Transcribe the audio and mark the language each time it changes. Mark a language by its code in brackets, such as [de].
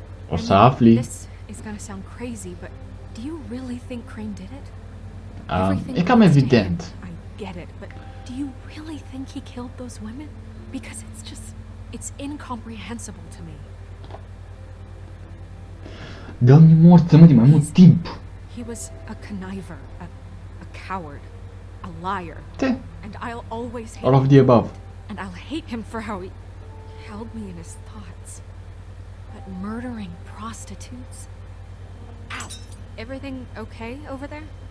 [ro] O să afli. [en] This is gonna sound crazy, but do you really think Crane did it? [ro] E cam evident. [en] I get it, but do you really think he killed those women? Because it's incomprehensible to me. [ro] Dă-mi morță, mă, de mai mult timp. [en] He was a conniver, a coward, a liar. And I'll always hate all of the above. And I'll hate him for how he held me in his thoughts. But murdering prostitutes? Ow! Everything okay over there?